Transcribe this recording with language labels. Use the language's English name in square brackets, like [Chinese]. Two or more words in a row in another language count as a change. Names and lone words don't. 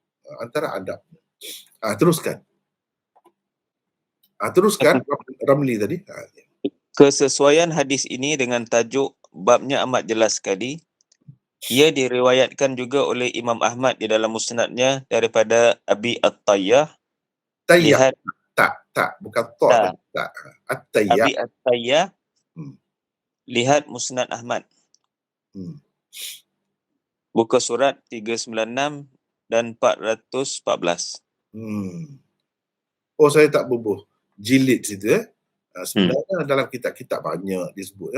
[Malay] Teruskan. Teruskan Ramli tadi. Kesesuaian hadis ini dengan tajuk babnya amat jelas sekali. Ia diriwayatkan juga oleh Imam Ahmad di dalam musnadnya daripada Abi At-Tayyah. Tayyah. Tak. Bukan ta. At-Tayyah. Abi At-Tayyah. Lihat musnad Ahmad. Buka surat 396 dan 414. Saya tak bubuh jilid situ. Sebenarnya dalam kitab-kitab banyak disebut.